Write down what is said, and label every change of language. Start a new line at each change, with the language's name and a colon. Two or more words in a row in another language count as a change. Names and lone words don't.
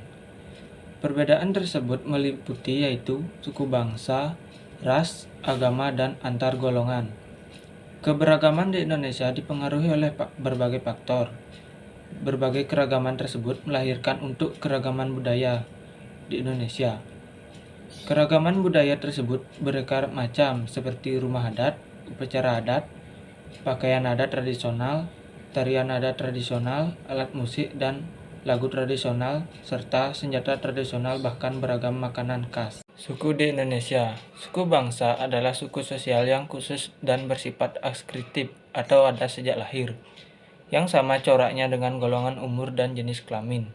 Indonesian: Perbedaan tersebut meliputi yaitu suku bangsa, ras, agama, dan antar golongan. Keberagaman di Indonesia dipengaruhi oleh berbagai faktor. Berbagai keragaman tersebut melahirkan untuk keragaman budaya di Indonesia. Keragaman budaya tersebut beraneka macam seperti rumah adat, upacara adat, pakaian adat tradisional, tarian adat tradisional, alat musik dan lagu tradisional, serta senjata tradisional, bahkan beragam makanan khas. Suku di Indonesia. Suku bangsa adalah suku sosial yang khusus dan bersifat akskriptif atau ada sejak lahir, yang sama coraknya dengan golongan umur dan jenis kelamin.